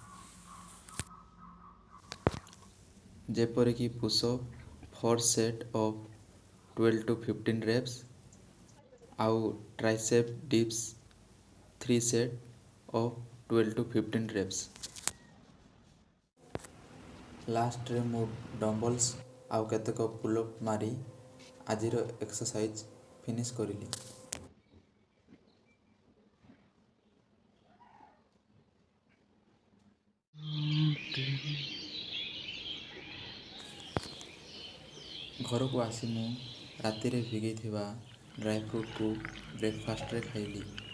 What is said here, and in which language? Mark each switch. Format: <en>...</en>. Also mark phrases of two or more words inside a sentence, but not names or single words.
<or>ଯେପରିକି</or> <en>pushup 4 set of 12 to 15 reps</en> <or>ଆଉ</or> <en>triceps dips 3 set of 12 to 15 reps.</en> <or>ଲାଷ୍ଟରେ ମୁଁ ଡମ୍ବଲ୍ସ ଆଉ କେତେକ ପୁଲ୍ଅପ୍ ମାରି ଆଜିର ଏକ୍ସରସାଇଜ୍ ଫିନିଶ୍ କରିଲି। ଘରକୁ ଆସି ମୁଁ ରାତିରେ ଭିଗେଇଥିବା</or> <en>dry fruit</en> <or>ବ୍ରେକଫାଷ୍ଟରେ ଖାଇଲି।</or>